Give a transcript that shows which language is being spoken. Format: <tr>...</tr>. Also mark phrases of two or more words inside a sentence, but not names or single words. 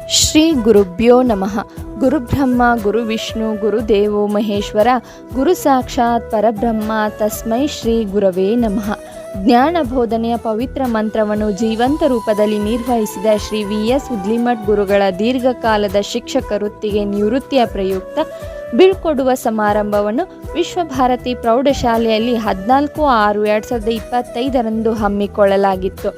<sa>ಶ್ರೀ ಗುರುಭ್ಯೋ ನಮಃ. ಗುರುಬ್ರಹ್ಮ ಗುರುವಿಷ್ಣು ಗುರುದೇವೋ ಮಹೇಶ್ವರ, ಗುರು ಸಾಕ್ಷಾತ್ ಪರಬ್ರಹ್ಮ, ತಸ್ಮೈ ಶ್ರೀ ಗುರವೇ ನಮಃ.</sa> <kn>ಜ್ಞಾನ ಬೋಧನೆಯ ಪವಿತ್ರ ಮಂತ್ರವನ್ನು ಜೀವಂತ ರೂಪದಲ್ಲಿ ನಿರ್ವಹಿಸಿದ ಶ್ರೀ VS ಹುದ್ಲಿಮಠ್ ಗುರುಗಳ ದೀರ್ಘಕಾಲದ ಶಿಕ್ಷಕ ವೃತ್ತಿಗೆ ನಿವೃತ್ತಿಯ ಪ್ರಯುಕ್ತ ಬೀಳ್ಕೊಡುವ ಸಮಾರಂಭವನ್ನು ವಿಶ್ವಭಾರತಿ ಪ್ರೌಢಶಾಲೆಯಲ್ಲಿ 14/6/2025 ಹಮ್ಮಿಕೊಳ್ಳಲಾಗಿತ್ತು.</kn>